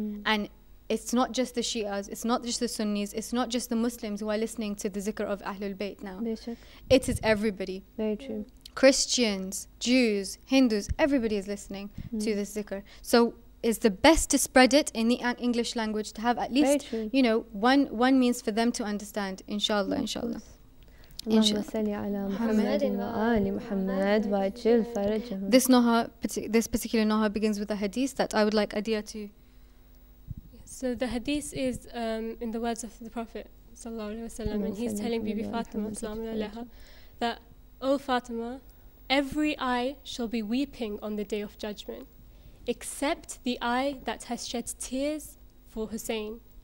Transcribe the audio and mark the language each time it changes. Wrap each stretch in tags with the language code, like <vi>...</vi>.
<en>And it's not just the Shias, it's not just the Sunnis, it's not just the Muslims who are listening to the zikr of Ahlul Bayt now. It is everybody. Very true. Christians, Jews, Hindus, everybody is listening to this zikr. So it's the best to spread it in the English language, to have at least, one means for them to understand. Inshallah, inshallah.</en> <ar>اللهم صل على محمد وآل محمد وعجل فرجهم.</ar> <en>This particular Noha begins with a hadith that I would like Adia to. So the hadith is in the words of the Prophet sallallahu alaihi wasallam, and he's telling Bibi Fatima that, O Fatima, every eye shall be weeping on the day of judgment, except the eye that has shed tears for Hussein.</en>